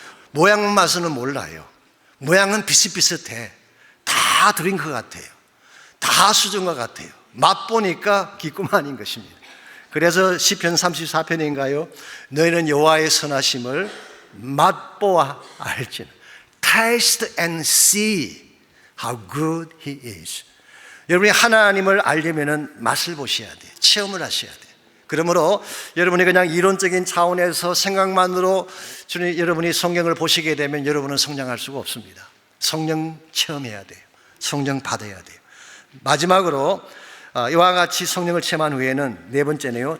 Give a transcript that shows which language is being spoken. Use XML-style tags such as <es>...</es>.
<ko>모양 맛은 몰라요. 모양은 비슷비슷해. 다 드링크 같아요. 다 수정과 같아요. 맛보니까 기쁨만인 것입니다. 그래서 시편 34편인가요? 너희는 여호와의 선하심을 맛보아 알지는.</ko> <en>taste and see how good He is.</en> <ko>여러분이 하나님을 알려면은 맛을 보셔야 돼요. 체험을 하셔야 돼요. 그러므로 여러분이 그냥 이론적인 차원에서 생각만으로 여러분이 성경을 보시게 되면 여러분은 성장할 수가 없습니다. 성령 체험해야 돼요. 성령 받아야 돼요. 마지막으로 이와 같이 성령을 체험한 후에는 네 번째네요.</ko>